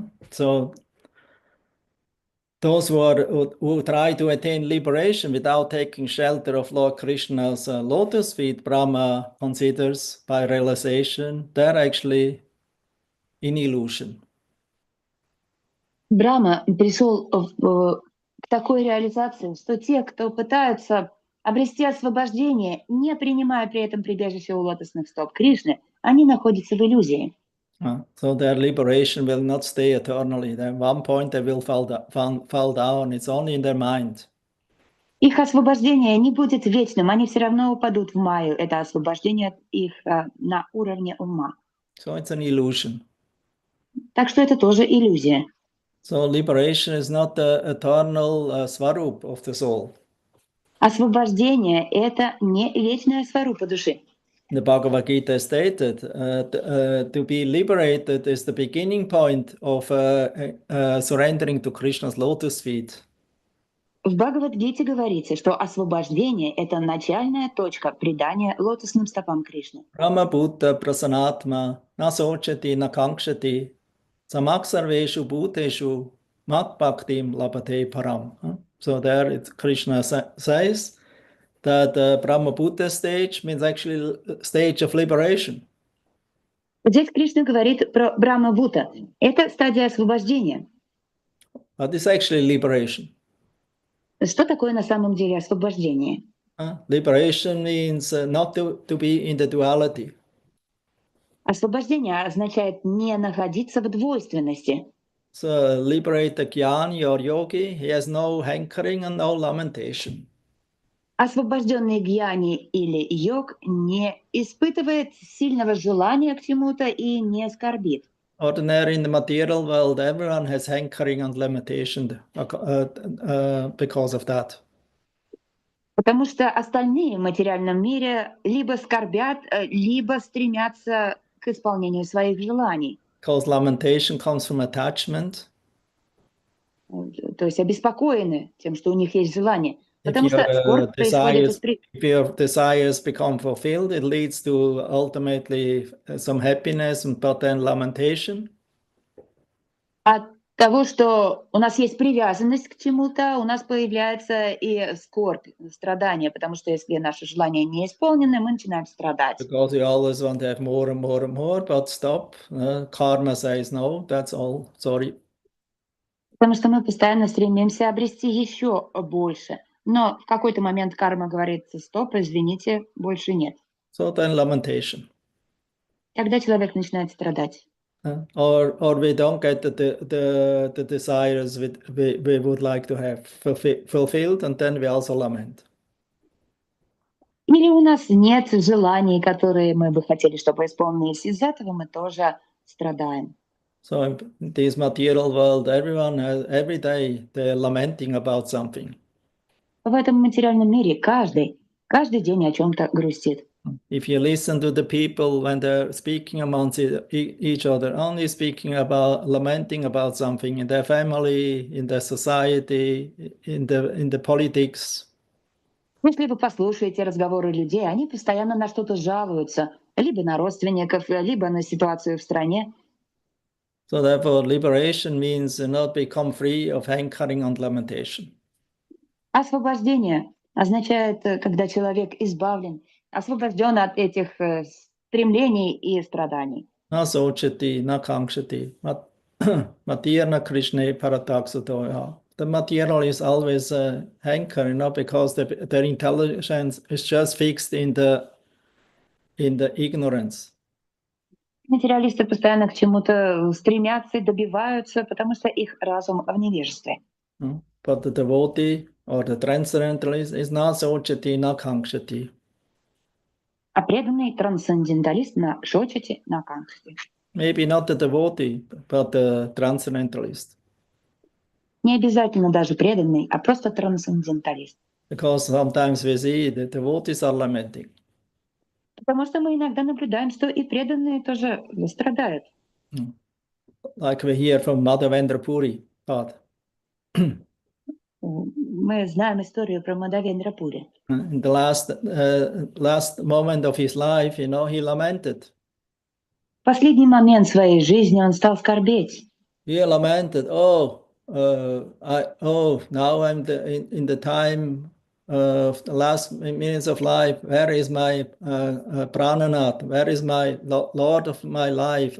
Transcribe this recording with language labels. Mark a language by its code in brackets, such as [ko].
[en] So those who try to attain liberation without taking shelter of Lord Krishna's lotus feet, Brahma considers by realization, they're actually in illusion. [ru] Брахма пришел к такой реализации, что те, кто пытаются обрести освобождение, не принимая при этом прибежище у лотосных стоп Кришны, они находятся в иллюзии. [en] So their liberation will not stay eternally. At one point they will fall down. It's only in their mind. [ru] Их освобождение не будет вечным, они все равно упадут в майю. Это освобождение их на уровне ума. [en] So it's an illusion. [ru] Так что это тоже иллюзия. [en] So liberation is not the eternal svarup of the soul. [ru] Освобождение — это не вечная сварупа души. [en] The Bhagavad Gita stated to be liberated is the beginning point of surrendering to Krishna's lotus feet. [ru] В Бхагавад-гите говорится, что освобождение — это начальная точка предания лотосным стопам Кришны. [sa] Brahma Bhuta Prasanatma Nasochati Nakankshati Samaksarveshu Bhuteshu Mat Bhaktim Labate Param. [en] So there Krishna says that the Brahma Bhuta stage means actually stage of liberation. [ru] Здесь Кришна говорит про Брахма-бхута. Это стадия освобождения. [en] But it's actually liberation. [ru] Что такое на самом деле освобождение? [en] Liberation means not to be in the duality. [ru] Освобождение означает не находиться в двойственности. [en] So liberate the jnani or yogi, he has no hankering and no lamentation. [ru] Освобожденный гьяни или йог не испытывает сильного желания к чему-то и не скорбит. [en] Ordinary in the material world, everyone has hankering and lamentation because of that. [ru] Потому что остальные в материальном мире либо скорбят, либо стремятся к исполнению своих желаний. [en] Because lamentation comes from attachment. [ru] То есть обеспокоены тем, что у них есть желание. [en] If [ru] Потому что скорбь происходит [en] if your desires become fulfilled, it leads to ultimately some happiness, but then lamentation. [ru] От того, что у нас есть привязанность к чему-то, у нас появляется и скорбь, страдание, потому что если наши желания не исполнены, мы начинаем страдать. [en] Because you always want to have more and more and more, but stop. Karma says no, that's all. Sorry. [ru] Потому что мы постоянно стремимся обрести еще больше. Но в какой-то момент карма говорит: стоп, извините, больше нет. [en] So then lamentation. [ru] Тогда человек начинает страдать. [en] Or we don't get the desires we would like to have fulfilled, and then we also lament. [ru] Или у нас нет желаний, которые мы бы хотели, чтобы исполнились. Из-за этого мы тоже страдаем. [en] So in this material world, everyone has, every day they're lamenting about something. [ru] В этом материальном мире каждый день о чем-то грустит. [en] If you listen to the people when they're speaking amongst each other, only speaking about, lamenting about something in their family, in their society, in the politics. [ru] Если вы послушаете разговоры людей, они постоянно на что-то жалуются, либо на родственников, либо на ситуацию в стране. [en] So therefore, liberation means not become free of hankering and lamentation. [ru] Освобождение означает, когда человек избавлен, освобожден от этих стремлений и страданий. [sa] Na sochati, na kankshati, matirna krishna parataksadoya. [en] The material is always hankering, not because their intelligence is just fixed in the ignorance. [ru] Материалисты постоянно к чему-то стремятся и добиваются, потому что их разум в невежестве. [en] But the devotee or the transcendentalist is not [sa] sochati, na kankshati. [ru] А преданный трансценденталист [sa] на шочете, на канкште. [en] Maybe not the devotee, but the transcendentalist. [ru] Не обязательно даже преданный, а просто трансценденталист. [en] Because sometimes we see the devotees are lamenting. [ru] Потому что мы иногда наблюдаем, что и преданные тоже страдают. [en] Like we hear from Madhavendra Puri. [ru] мы знаем историю про Мадавендра Пури. [en] In the last moment of his life, he lamented. [ru] В последний момент своей жизни он стал скорбеть. [en] He lamented, now I'm in the time of the last minutes of life. Where is my Prananath? Where is my Lord of my life?